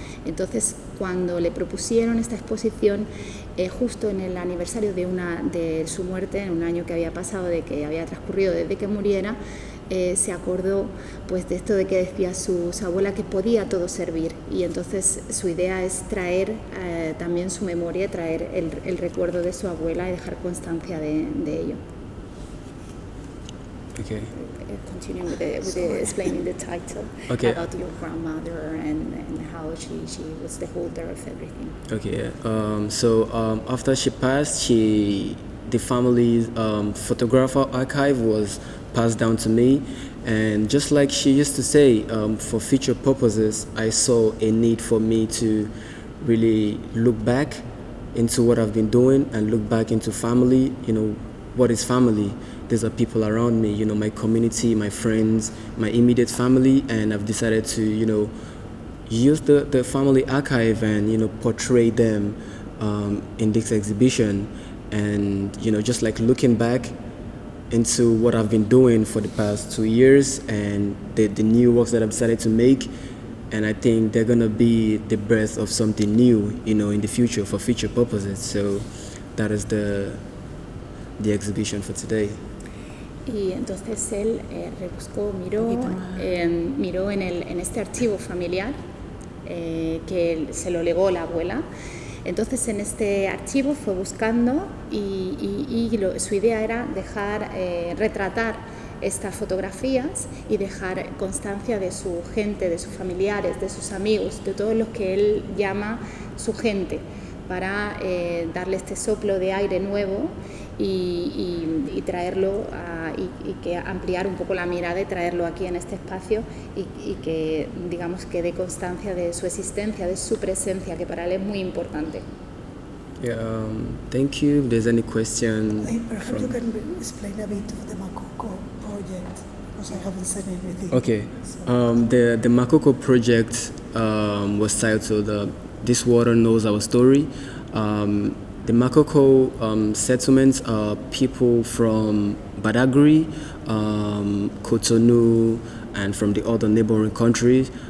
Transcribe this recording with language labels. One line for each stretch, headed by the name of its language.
Spanish: Entonces, cuando le propusieron esta exposición, justo en el aniversario de su muerte, en un año que había pasado, de que había transcurrido desde que muriera, se acordó pues de esto de que decía su abuela, que podía todo servir, y entonces su idea es traer también su memoria, traer el recuerdo de su abuela y dejar constancia de ello.
English: Okay. Continuing with explaining the title, okay, about your grandmother and how she was the holder of everything. Okay. So after she passed, the family's photographer archive was passed down to me, and just like she used to say, for future purposes, I saw a need for me to really look back into what I've been doing and look back into family. You know, what is family? These are people around me, you know, my community, my friends, my immediate family, and I've decided to, you know, use the family archive and, you know, portray them in this exhibition, and, you know, just like looking back into what I've been doing for the past 2 years and the new works that I've decided to make, and I think they're gonna be the birth of something new, you know, in the future for future purposes. So that is the exhibition for today.
Spanish: Y entonces él rebuscó, miró en este archivo familiar que se lo legó la abuela. Entonces en este archivo fue buscando y su idea era retratar estas fotografías y dejar constancia de su gente, de sus familiares, de sus amigos, de todos los que él llama su gente, para darle este soplo de aire nuevo y traerlo y que ampliar un poco la mirada y traerlo aquí en este espacio y que, digamos, que dé constancia de su existencia, de su presencia, que para él es muy importante.
English: Yeah, thank you. If there's any question. Perhaps you can explain a bit of the Makoko project, because I haven't said anything. Okay. The Makoko project was titled This Water Knows Our Story. The Makoko settlements are people from Badagry, Cotonou, and from the other neighboring countries.